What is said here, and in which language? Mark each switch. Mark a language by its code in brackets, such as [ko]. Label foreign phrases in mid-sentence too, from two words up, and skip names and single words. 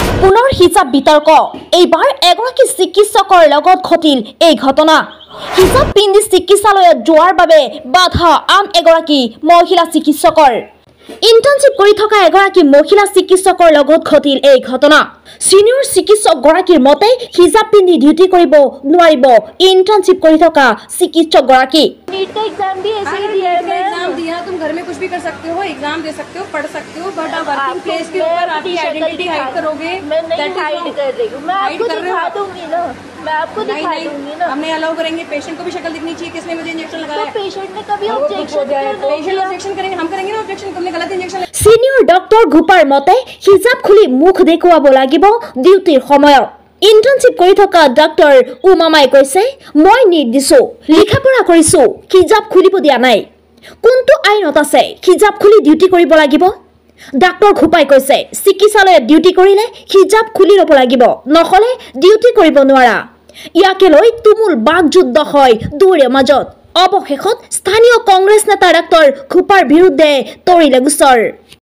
[as] পুনৰ হিজাব বিতৰ্ক এইবাৰ এগৰাকী চিকিৎসকৰ লগত ঘটিল এই ঘটনা হিজাব পিন্ধি চিকিৎসালয়ত যোৱাৰ বাবে বাধা আন এগৰাকী মহিলা চিকিৎসকৰ ইন্টাৰ্নশিপ কৰি থকা এগৰাকী মহিলা চিকিৎসকৰ লগত ঘটিল এই ঘটনা সিনিয়ৰ চিকিৎসক গৰাকীৰ মতে হিজাব পিন্ধি ডিউটি কৰিব নোৱাৰিব ইন্টাৰ্নশিপ কৰি থকা চিকিৎসক গৰাকী [hi] नीट का एग्जाम भी ऐसे ही दिया है एग्जाम दिया तुम घर में कुछ भी कर सकते हो एग्जाम दे सकते हो पढ़ सकते हो बट आप [en] working place [hi] के ऊपर आपकी [en] identity hide [hi] करोगे मैं नहीं हाइड कर रही हूं मैं आपको दिखा दूंगी ना मैं आपको दिखा दूंगी ना हमने अलाउ करेंगे पेशेंट को भी शक्ल दिखनी चाहिए किसने मुझे इंजेक्शन लगाया तो पेशेंट ने कभी ऑब्जेक्शन करेंगे हम करेंगे ना ऑब्जेक्शन तुमने गलत इंजेक्शन [en] senior doctor [as] গোপাৰ মতে হিজাব খুলি মুখ দেখুৱাব লাগিব ডিউটিৰ সময়ত ইন্টাৰ্নশিপ কৰি থকা ডক্টৰ উমামাই কৈছে মই নিৰ্দিছো লিখাপঢ়া কৰিছো হিজাব খুলিব দিয়া নাই কোনটো আইনত আছে হিজাব খুলি ডিউটি কৰিব লাগিব ডক্টৰ গোপাই কৈছে চিকিৎসালয়ত ডিউটি কৰিলে হিজাব খুলি ল'ব লাগিব নহলে ডিউটি কৰিব নোৱাৰা ইয়াকে লৈ তুমুল বাকযুদ্ধ হয় দুৰে মাজত অৱশেষত স্থানীয় কংগ্ৰেছ নেতা ডক্টৰ গোপাৰ বিৰুদ্ধে তৰিলে গোচৰ